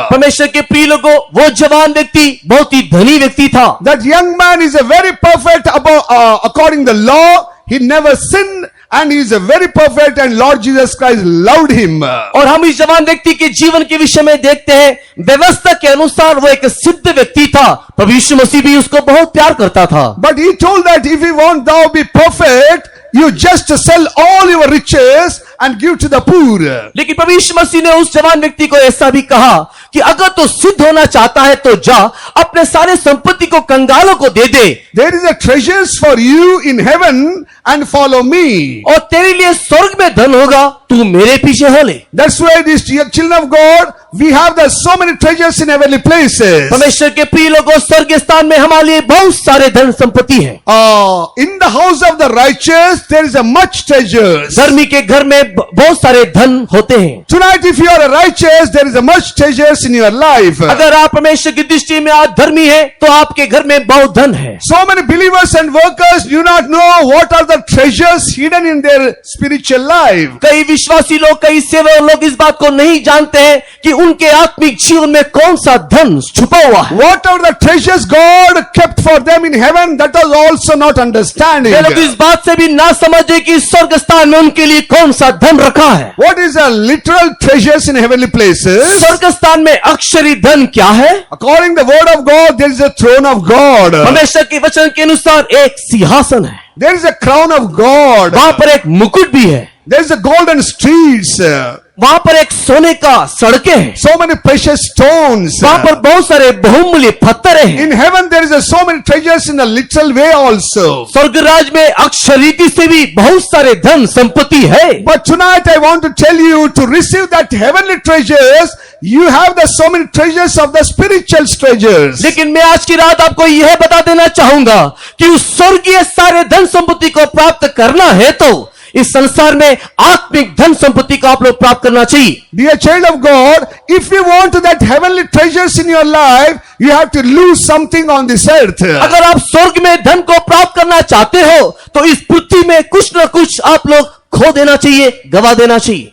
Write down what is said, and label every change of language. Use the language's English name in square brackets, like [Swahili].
[Hindi] परमेश्वर के प्रिय लोगों, वो जवान व्यक्ति बहुत ही धनी व्यक्ति था। [English] That young man is a very perfect according the law. He never sinned. And he is a very perfect, and Lord Jesus Christ loved him. [Hindi] और हम इस जवान व्यक्ति के जीवन के विषय में देखते हैं, व्यवस्था के अनुसार वो एक सिद्ध व्यक्ति था। प्रभु यीशु मसीह भी उसको बहुत प्यार करता था। [English] But he told that if you want thou be perfect, you just sell all your riches and give to the poor. [Hindi] लेकिन प्रभु यीशु मसीह ने उस जवान व्यक्ति को ऐसा भी कहा कि अगर तू सिद्ध होना चाहता है तो जा अपने सारे संपत्ति को कंगालों को दे दे। [English] There is a treasures for you in heaven and follow me. [Hindi] और तेरे लिए स्वर्ग में धन होगा, तू मेरे पीछे हो ले। [English] That's why these children of God, we have the so many treasures in heavenly places. [Hindi] परमेश्वर के प्रिय लोगों, स्वर्गीय स्थान में हमारे लिए बहुत सारे धन संपत्ति है। [English] In the house of the righteous there is a much treasures. [Hindi] धर्मी के घर में बहुत सारे धन होते हैं। [English] Tonight if you are a righteous, there is a much treasures in your life. [Hindi] अगर आप परमेश्वर की दृष्टि में आज धर्मी हैं, तो आपके घर में बहुत धन है। [English] So many believers and workers do not know what are the treasures hidden in their spiritual life. [Hindi] कई विश्वासी लोग, कई सेवक लोग इस बात को नहीं जानते हैं कि उनके आत्मिक जीवन में कौन सा धन छुपा हुआ है। [English] What are the treasures God kept for them in heaven, that was also not understanding. [Hindi] वे लोग इस बात से भी ना समझे कि स्वर्ग स्थान में उनके लिए कौन सा धन रखा है। [English] What is the literal treasures in heavenly places? [Hindi] स्वर्ग स्थान में अक्षरी धन क्या है? [English] According to the word of God, there is a throne of God. [Hindi] परमेश्वर के वचन के अनुसार एक सिंहासन है, [English] There is a crown of God. [Hindi] वहां पर एक मुकुट भी है, [English] There is a golden streets. [Hindi] वहां पर एक सोने का सड़कें हैं, [English] So many precious stones. [Hindi] वहां पर बहुत सारे बहुमूल्य पत्थर हैं। [English] In heaven there is so many treasures in a literal way also. [Hindi] स्वर्ग राज में अक्षर रीति से भी बहुत सारे धन संपत्ति है। [English] But tonight I want to tell you, to receive that heavenly treasures, you have the so many treasures of the spiritual treasures. [Hindi] लेकिन मैं आज की रात आपको यह बता देना चाहूंगा कि उस स्वर्गीय सारे धन संपत्ति को प्राप्त करना है तो इस संसार में आत्मिक धन संपत्ति को आप लोग प्राप्त करना चाहिए। [English] Dear child of God, if you want that heavenly treasures in your life, you have to lose something on this earth. [Hindi] अगर आप स्वर्ग में धन को प्राप्त करना चाहते हो तो इस पृथ्वी में कुछ न कुछ आप लोग खो देना चाहिए, गवा देना चाहिए।